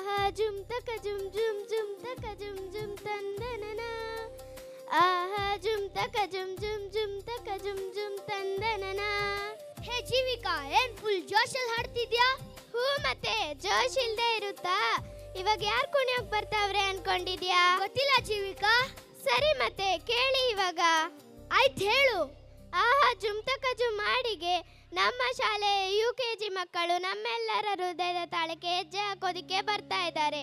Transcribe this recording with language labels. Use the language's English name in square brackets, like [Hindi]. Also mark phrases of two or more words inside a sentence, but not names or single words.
[Kannada] ಜುಮ್ ತಕ ಜುಮ್ ಜುಮ್ ಜುಮ್ ತಕ ಜುಮ್ ಜುಮ್ ತಂದನನ ಆಹಾ ಜುಮ್ ತಕ ಜುಮ್ ಜುಮ್ ಜುಮ್ ತಕ ಜುಮ್ ಜುಮ್ ತಂದನನ. ಹೇ ಜೀವಿಕಾ, ಏನ್ ಫುಲ್ ಜೋಶಲ್ಲಿ ಹಾಡ್ತಿದ್ಯಾ? ಹೂ, ಮತ್ತೆ ಜೋಶ್ ಇಲ್ದೆ ಇರುತ್ತಾ? ಇವಾಗ ಯಾರು ಕುಣಿಯೋಕ್ ಬರ್ತಾವ್ರೆ ಅನ್ಕೊಂಡಿದ್ಯಾ? ಗೊತ್ತಿಲ್ಲ ಜೀವಿಕಾ. ಸರಿ, ಮತ್ತೆ ಕೇಳಿ ಇವಾಗ. ಆಯ್ತು, ಹೇಳು. ಆಹಾ ಜುಮ್ ತಕ ಜುಮ್ ಹಾಡಿಗೆ ನಮ್ಮ ಶಾಲೆ UKG ಮಕ್ಕಳು ನಮ್ಮೆಲ್ಲರ ಹೃದಯದ ತಾಳಕ್ಕೆ ಹೆಜ್ಜೆ ಹಾಕೋದಿಕ್ಕೆ ಬರ್ತಾ ಇದ್ದಾರೆ.